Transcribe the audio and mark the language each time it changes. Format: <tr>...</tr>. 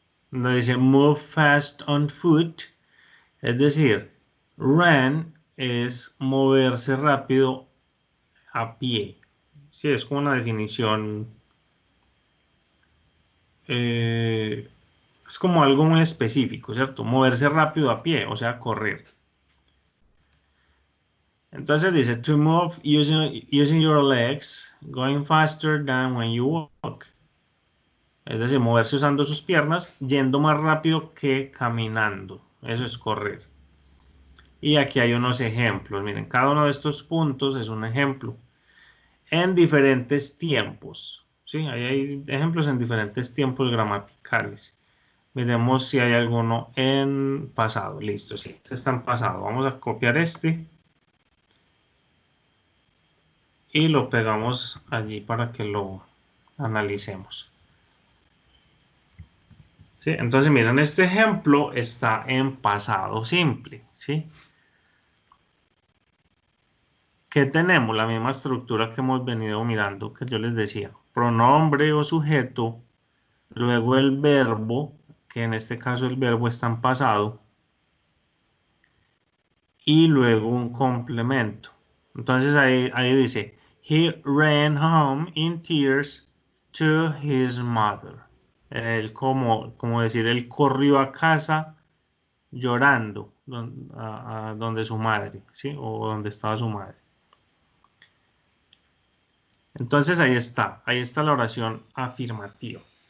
<es>donde dice</es> <en>move fast on foot,</en> <es>es decir, ran es moverse rápido a pie. Sí, es como una definición, es como algo muy específico, ¿cierto? Moverse rápido a pie, o sea, correr. Entonces dice,</es> <en>to move using your legs, going faster than when you walk.</en> <es>Es decir, moverse usando sus piernas, yendo más rápido que caminando. Eso es correr. Y aquí hay unos ejemplos. Miren, cada uno de estos puntos es un ejemplo. En diferentes tiempos. ¿Sí? Ahí hay ejemplos en diferentes tiempos gramaticales. Miremos si hay alguno en pasado. Listo, sí, este está en pasado. Vamos a copiar este. Y lo pegamos allí para que lo analicemos. ¿Sí? Entonces, miren, este ejemplo está en pasado simple. ¿Sí? ¿Qué tenemos? La misma estructura que hemos venido mirando, que yo les decía. Pronombre o sujeto, luego el verbo, que en este caso el verbo está en pasado, y luego un complemento. Entonces ahí dice,</es> <en>he ran home in tears to his mother.</en> <es>Él como decir, él corrió a casa llorando a donde su madre, ¿sí? O donde estaba su madre. Entonces ahí está la oración afirmativa.</es>